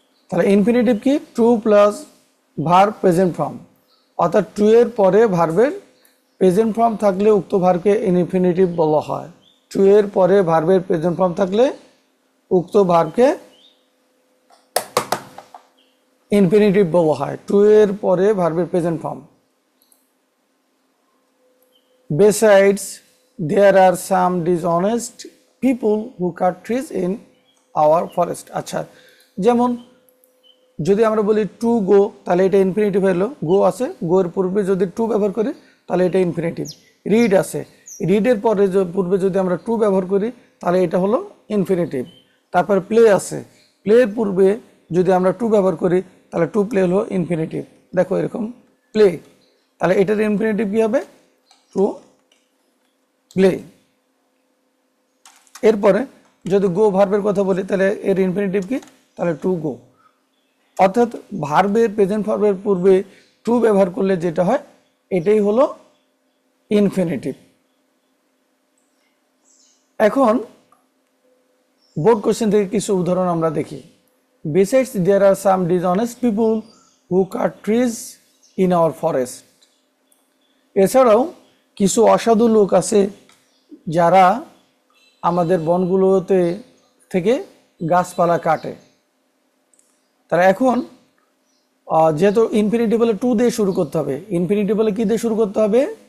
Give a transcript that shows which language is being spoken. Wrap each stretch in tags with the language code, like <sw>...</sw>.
<bn>তাহলে ইনফিনিটিভ কি?</bn> <en>to plus verb present form,</en> <bn>অর্থাৎ টু এর পরে ভার্বের প্রেজেন্ট ফর্ম থাকলে উক্ত ভার্বকে ইনফিনিটিভ বলা হয়। টু এর পরে ভার্বের প্রেজেন্ট ফর্ম থাকলে উক্ত ভার্বকে ইনফিনিটিভ বলা হয়। টু এর পরে ভার্বের present form.</bn> <en>Besides, there are some dishonest people who cut trees in our forest.</en> <bn>আচ্ছা, যেমন যদি আমরা বলি টু গো, তাহলে এটা ইনফিনিটিভ হলো, গো আছে, গো এর পূর্বে যদি টু ব্যবহার করি তাহলে এটা ইনফিনিটিভ। রিড আছে, রিডের পরে পূর্বে যদি আমরা টু ব্যবহার করি তাহলে এটা হলো ইনফিনিটিভ। তারপর প্লে আছে, প্লের পূর্বে যদি আমরা টু ব্যবহার করি তাহলে টু প্লে হলো ইনফিনিটিভ। দেখো এরকম প্লে, তাহলে এটার ইনফিনিটিভ কী হবে? To play. এরপরে যদি গো ভার্বের কথা বলি তাহলে এর ইনফিনিটিভ কি? তাহলে টু গো। অর্থাৎ ভার্বের প্রেজেন্ট ভার্বের পূর্বে টু ব্যবহার করলে যেটা হয় এটাই হলো ইনফিনিটিভ। এখন বোর্ড কোশ্চেন থেকে কিছু উদাহরণ আমরা দেখি।</bn> <en>Besides, there are some dishonest people who cut trees in our forest.</en> <bn>এছাড়াও কিছু অসাধু লোক আছে যারা আমাদের বনগুলোতে থেকে গাছপালা কাটে। তারা এখন যেহেতু ইনফিনিটিভ বলে টু দিয়ে শুরু করতে হবে, ইনফিনিটিভ বলে কী দিয়ে শুরু করতে হবে?</bn>